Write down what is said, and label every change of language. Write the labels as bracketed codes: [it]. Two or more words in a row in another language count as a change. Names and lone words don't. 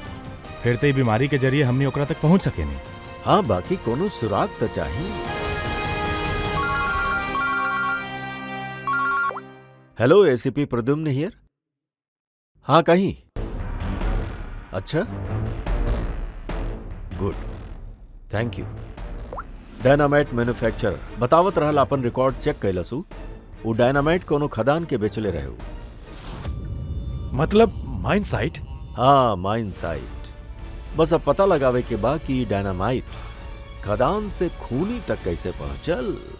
[bho] फिर तो ई बीमारी के जरिए हमने ओकरा तक पहुंच सके नहीं। हाँ, बाकी कोनो सुराग तो चाहिए। हेलो एसीपी प्रद्युम्न हियर। हाँ कहीं? अच्छा, [en] good, thank you. dynamite manufacturer [bho] बतावत रहल अपन [en] record check [bho] कैलसू, वो डायनामाइट कोनो खदान के बेचले रहे। [en] मतलब mine site? हाँ, mine site. [bho] बस अब पता लगावे के बा कि डायनामाइट खदान से खूनी तक कैसे पहुंचल।